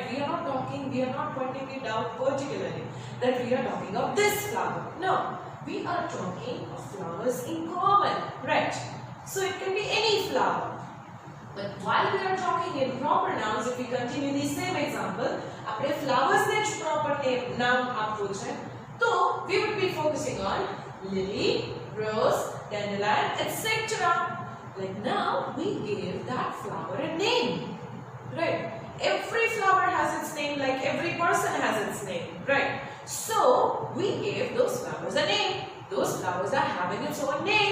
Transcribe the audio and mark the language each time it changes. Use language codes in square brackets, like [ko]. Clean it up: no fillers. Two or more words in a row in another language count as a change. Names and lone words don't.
[en] We are not pointing it out particularly that we are talking of this flower. No, we are talking of flowers in common. Right? So it can be any flower. But while we are talking in proper nouns, if we continue the same example, [gu] આપણે flowers ને જ proper name નામ આપવું છે, તો [en] we would be focusing on lily, rose, dandelion, etc. Like now we give that flower a name. Right? Every flower has its name, like every person has its name. Right? So we gave those flowers a name. Those flowers are having its own name.